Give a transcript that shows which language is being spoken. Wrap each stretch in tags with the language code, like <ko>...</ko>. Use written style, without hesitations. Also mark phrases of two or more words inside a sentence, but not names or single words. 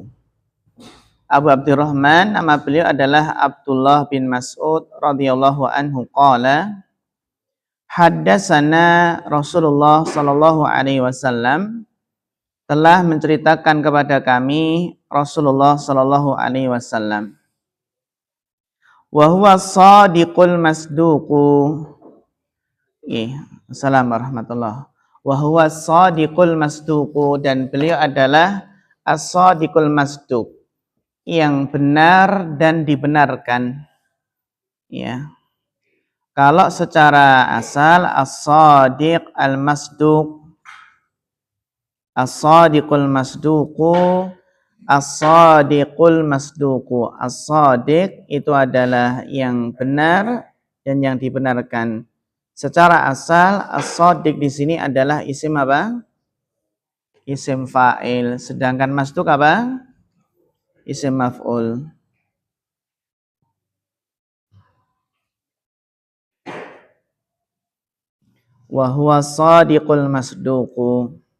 <id>Abu Abdurrahman nama beliau adalah Abdullah bin Mas'ud</id> <ar>رضي الله عنه قال حدثنا رسول الله صلى الله عليه وسلم,</ar> <id>telah menceritakan kepada kami Rasulullah</id> <ar>صلى الله عليه وسلم. وهو الصادق المصدوق. السلام عليكم ورحمة الله. وهو الصادق المصدوق,</ar> <id>dan beliau adalah</id> <ar>الصادق المصدوق,</ar> <id>yang benar dan dibenarkan. Ya. Kalau secara asal</id> <ar>الصادق المصدوق, الصادق المصدوق, الصادق المصدوق.</ar> <id>As-shadiq itu adalah yang benar dan yang dibenarkan. Secara asal as-shadiq di sini adalah isim apa?</id> <ar>اسم فاعل.</ar> <id>Sedangkan masduq apa?</id> <ar>اسم مفعول. وهو الصادق المصدوق.</ar>